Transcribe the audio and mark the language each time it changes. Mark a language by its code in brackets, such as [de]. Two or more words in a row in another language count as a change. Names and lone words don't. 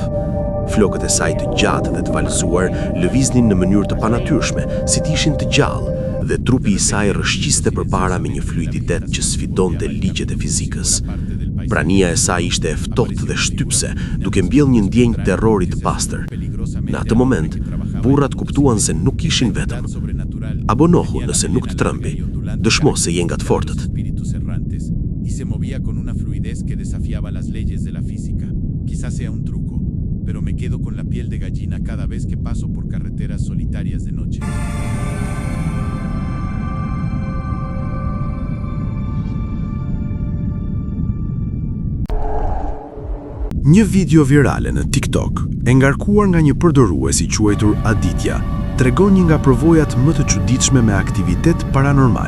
[sq] Flokët e saj të gjatë dhe të valëzuar lëviznin në mënyrë të panatyrshme, si të ishin të gjallë, dhe trupi i saj rrëshqiste përpara me një fluiditet që sfidonte ligjet e fizikës. Prania e saj ishte e ftohtë dhe shtypse, duke mbjellë një ndjenjë terrori të pastër. Në atë moment, burrat kuptuan se nuk ishin vetëm. Abonohu nëse nuk të trembi, dëshmo se je nga të fortët. [es] Y se movía con una fluidez que desafiaba las leyes de la física. Quizás sea un truco, pero me quedo con la piel de gallina cada vez que paso por carreteras solitarias de noche. [sq] Një video virale në TikTok, e ngarkuar nga një përdorues i quajtur Aditya, tregon një nga përvojat më të çuditshme me aktivitet paranormal.